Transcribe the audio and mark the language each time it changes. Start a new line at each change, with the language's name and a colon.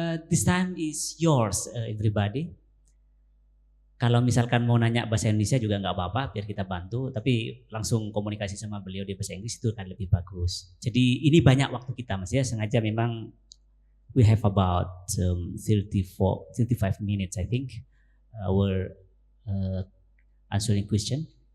English: This time is yours, everybody.
Indonesian: Kalau misalkan mau nanya bahasa Indonesia juga nggak apa-apa, biar kita bantu. Tapi langsung komunikasi sama beliau di bahasa Inggris itu akan lebih bagus. Jadi ini banyak waktu kita, Mas ya. Sengaja memang
English: we have about 35 minutes, I think, our answering question.